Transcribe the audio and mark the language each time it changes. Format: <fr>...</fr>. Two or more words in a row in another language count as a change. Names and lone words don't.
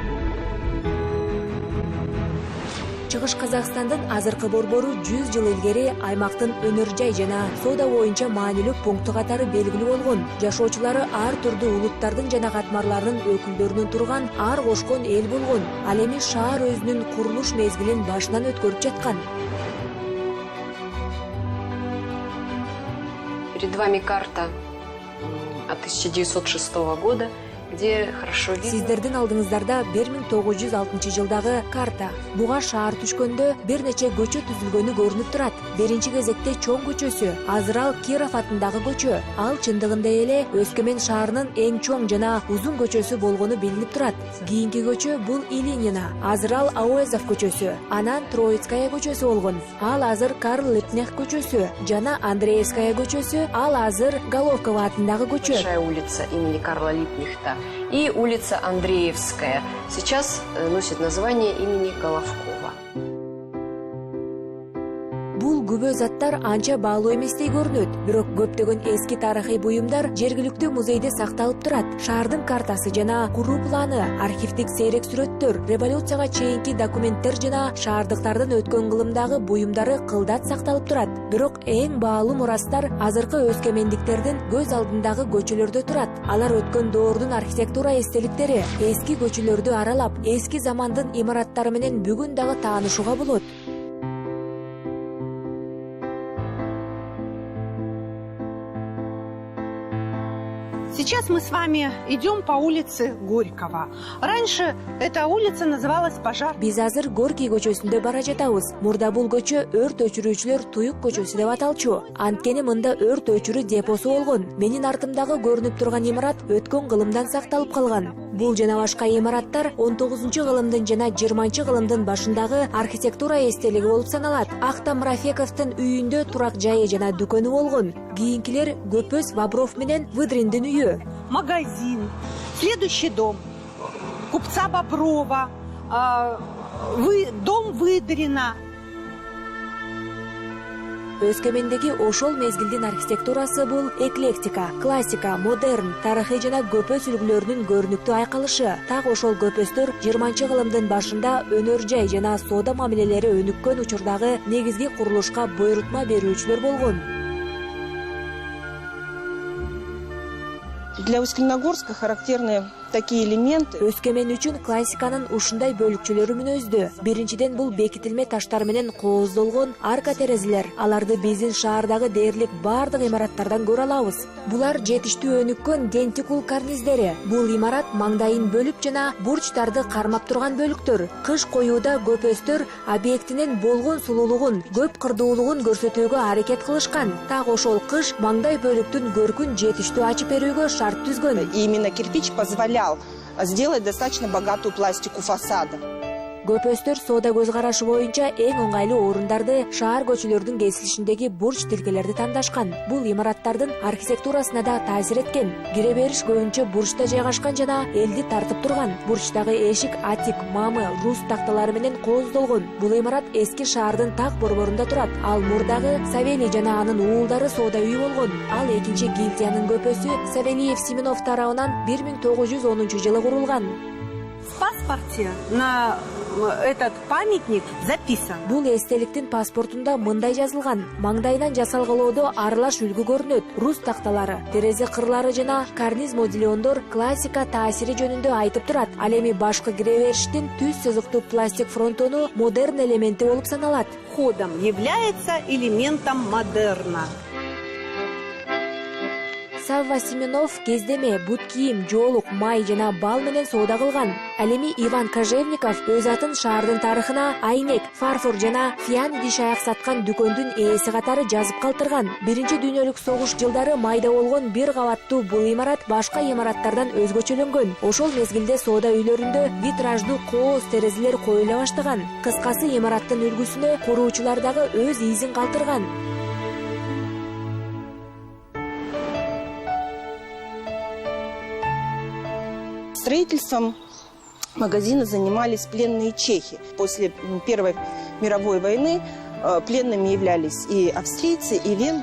<ky>Чыгыш Казакстандын азыркы борбору 100 жыл илгери аймактын өнөр жай жана соода боюнча маанилүү пункту катары белгилүү болгон. Жашоочулары ар түрдүү улуттардын жана катмарлардын өкүлдөрүнүн турган ар кошкон эл болгон. Ал эми шаар өзүнүн курулуш мезгилин башынан өткөрүп жаткан.</ky> <ru>Перед вами карта от 1906 года, где хорошо видно.</ru> <ky>Сиздердин алдыңыздарда 1906 жылдагы карта. Буга шаар түшкөндө бир нече көчө түзүлгөнү көрүнүп турат. Биринчи кезекте Чоң көчөсү, азыр ал Киров атындагы көчө. Ал чындыгында эле Өскөмен шаарынын эң чоң жана узун көчөсү болгону билинип турат. Кийинки көчө бул Илинина, азыр ал Ауэзов көчөсү. Анан Троицкая көчөсү болгон. Ал азыр Карл Лепнех көчөсү жана Андреевская көчөсү. Ал азыр Головкова атындагы көчө.</ky> <ru>Большая улица имени Карла Липнехта и улица Андреевская сейчас носит название имени Головкова.</ru> <ky>Бул күбө заттар анча баалуу эместей көрүнөт, бирок көптөгөн эски тарыхый буюмдар жергиликтүү музейде сакталып турат. Шаардын картасы жана куруу планы, архивдик сейрек сүрөттөр, революцияга чейинки документтер жана шаардыктардын өткөн кылымдагы буюмдары кылдат сакталып турат. Бирок эң баалуу мурастар азыркы өскөмендиктердин көз алдындагы көчөлөрдө турат. Алар өткөн доордун архитектура эстеликтери. Эски көчөлөрдү аралап, эски замандын имараттары менен бүгүн дагы таанышууга болот.</ky> <ru>Сейчас мы с вами идем по улице Горького. Раньше эта улица называлась Пожар.</ru> <ky>Биз азыр Горький көчөсүндө бара жатабыз. Мурда бул көчө өрт өчүрүүчүлөр Туюк көчөсү деп аталчу. Анткени мында өрт өчүрүү депосу болгон. Менин артымдагы көрүнүп турган имарат өткөн кылымдан сакталып калган. Бул жана башка имараттар 19-кылымдын жана 20-кылымдын башындагы архитектура эстелиги болуп саналат. Ахтам Рафековдун үйүндө турак жайы жана дүкөнү болгон. Кийинкилер Көпөс Бобров менен Выдриндин үйү.</ky> <ru>Магазин, следующий дом купца Боброва, дом Выдрина.</ru> <ky>Өскөмендеги ошол мезгилдин архитектурасы бул эклектика, классика, модерн, тарыхый жана көпөс үлгүлөрүнүн көрүнүктүү айкалышы. Так ошол көпөстөр 20-кылымдын башында өнөр жай жана соода мамилелери өнүккөн учурдагы негизги курулушка буйрутма берүүчүлөр болгон.</ky> <ru>Для Усть-Каменогорска характерны такие элементы.</ru> <ky>Өскөмен үчүн классиканын ушундай бөлүкчөлөрү мүнөздүү. Биринчиден бул бекитилме таштар менен кооздолгон арка терезелер. Аларды биздин шаардагы дээрлик бардык имараттардан көрө алабыз. Булар жетиштүү өнүккөн дентикул карниздери. Бул имарат маңдайын бөлүп жана бурчтарды кармап турган бөлүктөр. Кыш коюуда көпөстөр объектинин болгон сулуулугун, көп кырдуулугун көрсөтүүгө аракет кылышкан. Так ошол кыш маңдай бөлүктүн көркүн жетиштүү ачып берүүгө шарт түзгөн.</ky> <ru>И именно кирпич позволял сделать достаточно богатую пластику фасада.</ru> <ky>Көпөстөр соода көз карашы боюнча эң оңайлуу орундарды шаар көчөлөрдүн кесилишиндеги бурч тилкелерди тандашкан. Бул имараттардын архитектурасына да таасир эткен. Кире бериш көбүнчө бурчта жайгашкан жана элди тартып турган. Бурчтагы эшик атик, мамы, рус такталары менен кооздолгон. Бул имарат эски шаардын так борборунда турат. Ал мурдагы Савелий жана анын уулдары соода үйү болгон. Ал экинчи гильдиянын көпөсү Савельев Семенов тарабынан 1910 жылы курулган.</ky> <ru>В паспорте на этот памятник записан.</ru> <ky>Бул эстеликтин паспортунда мындай жазылган: маңдайынан жасалгалоодо аралаш үлгү көрүнөт. Рус такталары, терезе кырлары жана карниз модулиондор классика таасири жөнүндө айтып турат. Ал эми башкы киребериштин түз сызыктуу пластик фронтону модерн элементи болуп саналат.</ky> <ru>Входом является элементом модерна.</ru> <ky>Савва Семенов кездеме, бут кийим, жоолук, май жана бал менен соода кылган. Ал эми Иван Кожевников өз атын шаардын тарыхына айнек, фарфор жана фиан идиш аяк саткан дүкөндүн ээси катары жазып калтырган. Биринчи дүйнөлүк согуш жылдары майда болгон бир кабаттуу бул имарат башка имараттардан өзгөчөлөнгөн. Ошол мезгилде соода үйлөрүндө витраждуу кооз терезелер коюла баштаган. Кыскасы имараттын үлгүсүнө куруучулар дагы өз изин калтырган.</ky> <ru>Строительством магазина занимались пленные чехи. После Первой мировой войны пленными являлись и австрийцы, и венгры.</ru>